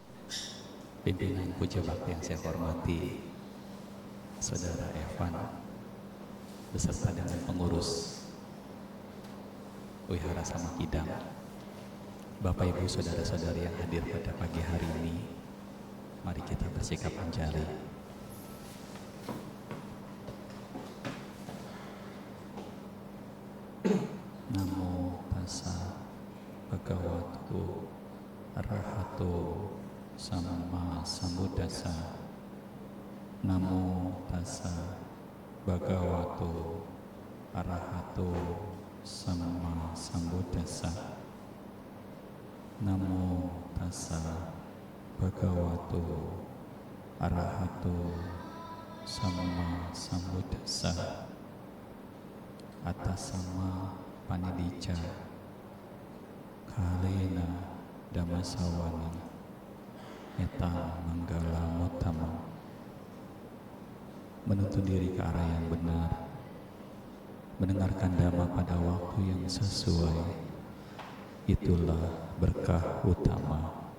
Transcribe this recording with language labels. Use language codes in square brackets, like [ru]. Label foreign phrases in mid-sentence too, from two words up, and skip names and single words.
[id] pimpinan Puja Bakti yang saya hormati, Saudara Evan, beserta dengan pengurus Wihara Samakidang, Bapak Ibu Saudara-saudari yang hadir pada pagi hari ini, mari kita bersikap anjali. [pi] Namo tassa bhagavato arahato samma sambuddhassa. Namo tassa bhagavato arahato samma sambuddhassa. Namo tassa bhagavato arahato samma sambuddhassa. Atas sama panidicca kalena dhammasawana eta manggala mutama. [id] Menuntun diri ke arah yang benar, mendengarkan dhamma pada waktu yang sesuai, itulah berkah utama.